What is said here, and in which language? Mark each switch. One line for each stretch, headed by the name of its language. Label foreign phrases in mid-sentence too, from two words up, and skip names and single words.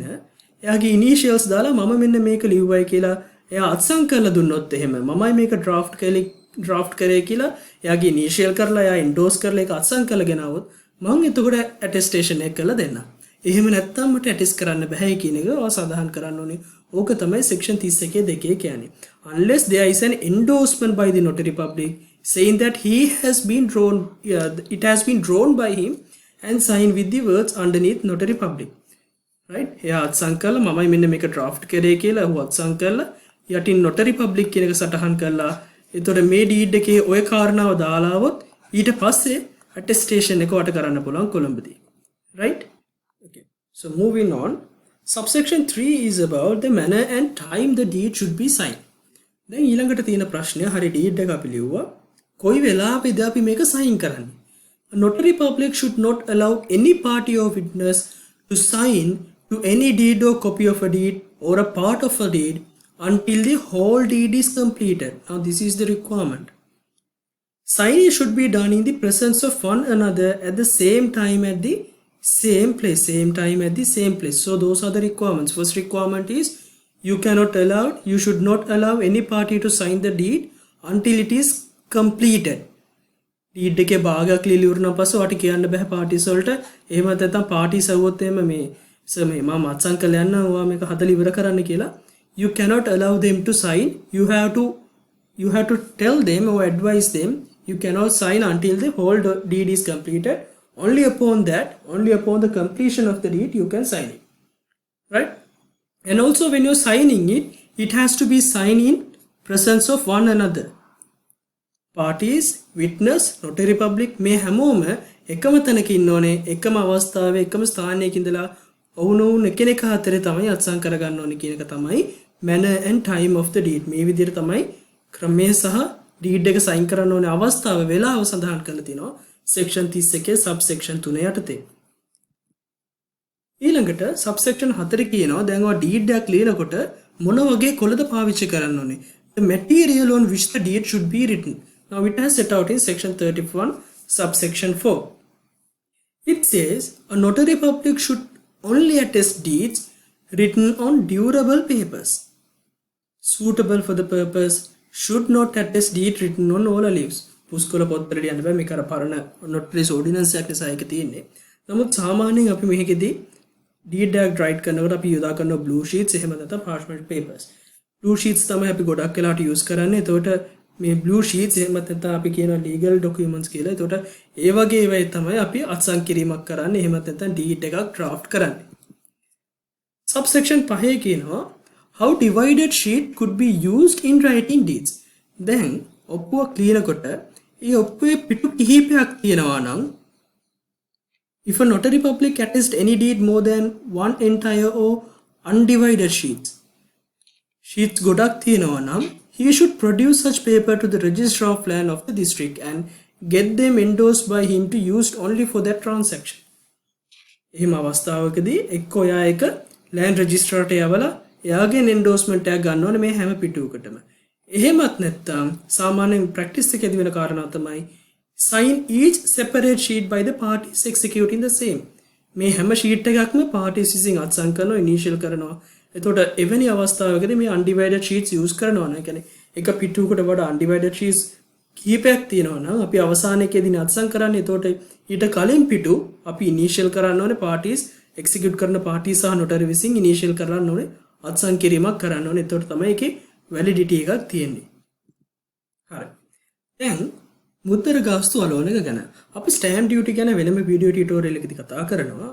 Sinhala: එයාගේ initials දාලා මම මෙන්න මේක ලිව්වයි කියලා එයා අත්සන් කරලා දුන්නොත් එහෙම මමයි මේක draft කරේ කියලා එයාගේ initial කරලා එයා endorse කරලා ඒක අත්සන් කරලා ගෙනාවොත් මම එතකොට attestation එක කරලා දෙන්නම්. එහෙම නැත්නම් මට attest කරන්න බෑ කියන එක ඔය සඳහන් කරන්න ඕනේ. ඕක තමයි section 31 2 කියන්නේ.
English: Unless there is an endorsement by the notary public saying that it has been drawn by him and signed with the words underneath notary public. Right?
Sinhala: එයා අත්සන් කරලා මමයි මෙන්න මේක draft කරේ කියලා ඔහු අත්සන් කරලා යටින්
English: notary public
Sinhala: කියන එක සටහන් කරලා එතකොට මේ deed එකේ ඔය කාරණාව දාලා આવොත් ඊට පස්සේ attestation එක වට කරන්න පුළුවන් කොළඹදී.
English: Right? Okay. So moving on, subsection 3 is about the manner and time the deed should be signed.
Sinhala: දැන් ඊළඟට තියෙන ප්‍රශ්නය හරි deed එක අපි ලිව්වා. කොයි වෙලාවෙද අපි මේක sign කරන්නේ?
English: A notary public should not allow any party or witness to sign to any deed or copy of a deed or a part of a deed until the whole deed is completed. Now this is the requirement. Signing should be done in the presence of one another at the same time at the same place. So those are the requirements. First requirement is you should not allow any party to sign the deed until it is completed.
Sinhala: deed එකේ භාගයක් ලියලා ඉවරන පස්සේ ඔයාට කියන්න බෑ parties වලට එහෙම නැත්නම් parties આવොත් එහෙම මේ මේ මම අත්සන් කරලා යන්න ඔයා මේක හදලා ඉවර කරන්න කියලා
English: you cannot allow them to sign. You have to tell them or advise them you cannot sign until the whole deed is completed. Only upon the completion of the deed you can sign it. Right? And also when you're signing it, it has to be signed in presence of one another. Parties, witness, notary public
Sinhala: මේ හැමෝම එකම තැනක ඉන්න ඕනේ. එකම අවස්ථාවේ එකම ස්ථානයක ඉඳලා ඔවුනොවුන් එකිනෙක අතරේ තමයි අත්සන් කරගන්න ඕනේ කියන එක තමයි
English: manner and time of the deed.
Sinhala: මේ විදිහට තමයි ක්‍රමය සහ deed එක sign කරන්න ඕනේ අවස්ථාව වෙලාව සඳහන් කරලා තිනවා
English: section 31 subsection 3
Sinhala: යටතේ. ඊළඟට subsection 4 කියනවා දැන් ඔය deed එකක් ලියනකොට මොන වගේ කොළද පාවිච්චි කරන්න ඕනේ.
English: The material on which the deed should be written. Now it has set out in section 31 subsection 4. It says a notary public should only attest deeds written on durable papers suitable for the purpose, should not attest deed written on ola leaves.
Sinhala: පුස්කොළ පොත්වලට යන්න බෑ මේක අර පරණ
English: notary's ordinance
Sinhala: එකක් නිසා ඒක තියෙන්නේ. නමුත් සාමාන්‍යයෙන් අපි මේකෙදී deed එකක් write කරනකොට අපි යොදා කරන
English: blue sheets
Sinhala: එහෙම නැත්නම්
English: parchment papers. blue sheets
Sinhala: තමයි අපි ගොඩක් වෙලාවට use කරන්නේ. එතකොට මේ
English: blue sheets
Sinhala: එහෙම නැත්නම් අපි කියන
English: legal documents
Sinhala: කියලා. එතකොට ඒ වගේ ඒවා තමයි අපි අත්සන් කිරීමක් කරන්නේ. එහෙම නැත්නම් deed එකක් draft කරන්නේ.
English: subsection 5 කියනවා how divided sheet could be used in writing deeds.
Sinhala: දැන් ඔප්පුවක් ලියනකොට ඒ ඔප්පුවේ පිටු කිහිපයක් තියෙනවා නම්
English: if a notary public attests any deed more than one entire or undivided sheets
Sinhala: ගොඩක් තියෙනවා නම්
English: he should produce such paper to the registrar of land of the district and get them endorsed by him to used only for that transaction.
Sinhala: එහෙම අවස්ථාවකදී එක්ක ඔයා එක
English: land registrar
Sinhala: ට යවලා එයාගෙන් endorsement එකක් ගන්න ඕනේ මේ හැම පිටුවකටම. එහෙමත් නැත්නම් සාමාන්‍යයෙන් practice එකේදී වෙන කාරණා තමයි
English: sign each separate sheet by the parties executing the same.
Sinhala: මේ හැම sheet එකක්ම parties විසින් අත්සන් කරනවා initial කරනවා එතකොට එවැනි අවස්ථාවකදී මේ
English: undivided sheets
Sinhala: use කරනවා නම් කියන්නේ එක පිටුවකට වඩා
English: undivided sheets
Sinhala: කීපයක් තියෙනවා නම් අපි අවසානයේදී අත්සන් කරන්නේ එතකොට ඊට කලින් පිටු අපි initial කරන්න ඕනේ parties execute කරන party සහ notary විසින් initial කරන්න ඕනේ අත්සන් කිරීමක් කරන්න ඕනේ. එතකොට තමයි ඒකේ validity එකක් තියෙන්නේ. හරි. දැන් මුද්දර ගාස්තු අලවන එක ගැන අපි
English: stamp duty
Sinhala: ගැන වෙනම
English: video tutorial
Sinhala: එකකදී කතා කරනවා.